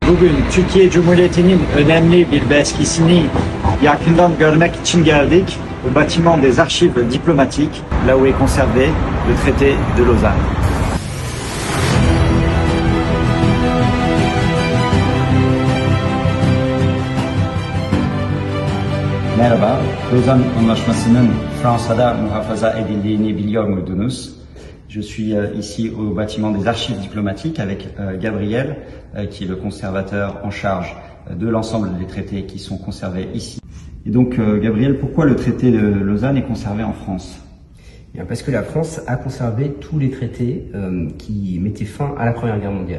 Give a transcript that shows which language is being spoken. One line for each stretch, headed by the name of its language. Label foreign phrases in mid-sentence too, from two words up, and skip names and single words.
Turkish: bugün Türkiye Cumhuriyeti'nin önemli bir belgesini yakından görmek için geldik.
French: Au bâtiment des archives diplomatiques, là où est conservé le traité de Lausanne.
Turkish: Merhaba, Lozan Anlaşması'nın Fransa'da muhafaza edildiğini biliyor muydunuz?
French: Je suis ici au bâtiment des archives diplomatiques avec Gabriel, qui est le conservateur en charge de l'ensemble des traités qui sont conservés ici. Et donc, Gabriel, pourquoi le traité de Lausanne est conservé en France? Bien, parce que la France a conservé tous les traités qui mettaient fin à la Première Guerre mondiale.